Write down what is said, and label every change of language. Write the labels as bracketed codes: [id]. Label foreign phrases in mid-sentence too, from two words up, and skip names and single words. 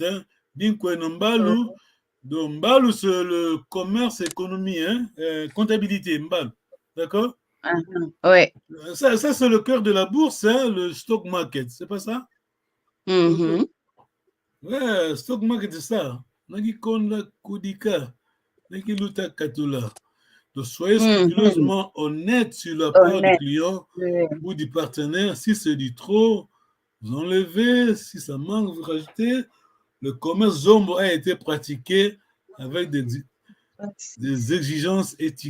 [kg] Hein? Dinkweno Mbalu. [fr] Donc, Mbalu, c'est le commerce, économie, hein? Comptabilité, Mbalu. D'accord? Ouais. Ça c'est le cœur de la bourse, hein, le [en] stock market, [fr] c'est pas ça? Mhm. Ouais, [en] stock market, [fr] c'est ça. [kg] Naki konda kudika, naki luta katula. [fr] Donc, soyez Mhm. scrupuleusement honnête sur la part du Honnête. client Ouais. ou du partenaire. Si c'est du trop, vous enlevez. Si ça manque, vous rajoutez. Le commerce Zombo a été pratiqué avec des exigences éthiques.